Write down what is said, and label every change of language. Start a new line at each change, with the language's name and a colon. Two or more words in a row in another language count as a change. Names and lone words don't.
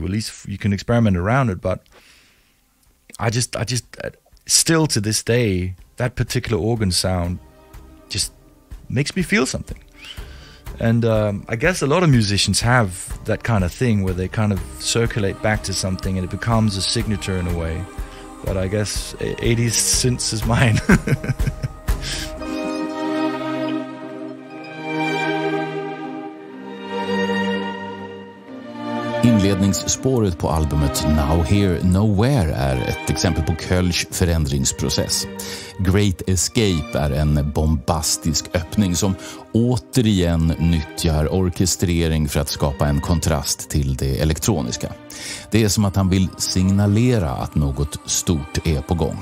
English: At least you can experiment around it, but I just still to this day, that particular organ sound just makes me feel something. And I guess a lot of musicians have that kind of thing where they kind of circulate back to something and it becomes a signature in a way. But I guess 80s synths is mine.
Swedish: Inledningsspåret på albumet Now Here Nowhere är ett exempel på Kölschs förändringsprocess. Great Escape är en bombastisk öppning som återigen nyttjar orkestrering för att skapa en kontrast till det elektroniska. Det är som att han vill signalera att något stort är på gång.